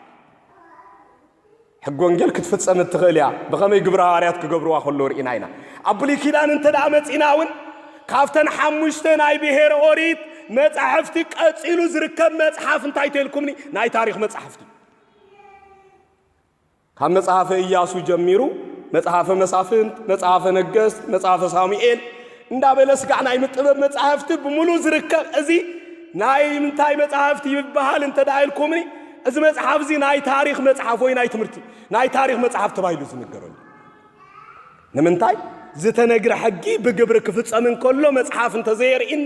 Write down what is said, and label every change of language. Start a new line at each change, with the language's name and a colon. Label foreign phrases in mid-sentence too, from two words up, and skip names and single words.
Tigrinya: ሕጊ ወንጌል ክትፍጸም እትኽእል እያ ብኸመይ ግብረ ሐዋርያት ክገብርዋ ከለዉ ርኢና ኢና ኣብ ብሉይ ኪዳን እንተደኣ መፂና እውን ካብተን ሓሙሽተ ናይ ብሔረ ኦሪት መጻሕፍቲ ቀፂሉ ዝርከብ መጽሓፍ እንታይ ተልኩምኒ ናይ ታሪኽ መጽሓፍቲ ካብ መጽሓፈ ኢያሱ ጀሚሩ መጽሐፈ መሳፍንት መጽሐፈ ነገሥት መጽሐፈ ሳሙኤል እንዳበለ ስጋዕ ናይ ምጥበብ መጽሐፍቲ ብሙሉ ዝርከብ እዚ ናይ ምንታይ መጽሐፍቲ ይበሃል እንተዳኢልኩምኒ እዚ መጽሐፍ እዚ ናይ ታሪኽ መጽሐፍ ወይ ናይ ትምህርቲ ናይ ታሪኽ መጽሐፍ ተባሂሉ ዝንገረሉ ንምንታይ ዝተነግረ ሕጊ ብግብሪ ክፍጸም እንከሎ መጽሐፍ እንተዘየርኢና